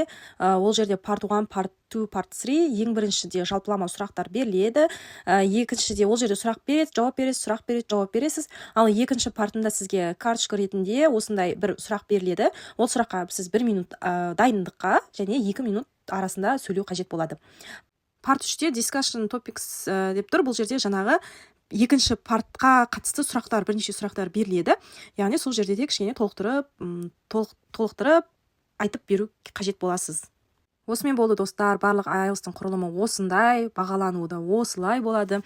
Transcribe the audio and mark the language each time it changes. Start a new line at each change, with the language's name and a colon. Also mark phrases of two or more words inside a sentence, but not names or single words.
Kazakh: Ол жерде
English: part 1, part 2, part 3.
Kazakh: Ең біріншіде жалпылама сұрақтар беріледі. Екіншіде ол жерде сұрақ береді, жауап бересіз, сұрақ береді, жауап бересіз. Ал екінші партында сізге карточка ретінде осындай бір сұрақ беріледі. Ол сұраққа сіз 1 минут дайындыққа және 2 минут арасында сөйлеу қажет болады. Part 3-те
English: discussion topics
Kazakh: деп тұр. Бұл жерде жаңағы екінші партқа қатысты сұрақтар, бірнеше сұрақтар беріледі. Яғни сол жерде де кішкене толықтырып айтып беру қажет боласыз. Осымен болды достар, барлық IELTS-тың құрылымы осындай, бағалануы да осылай болады.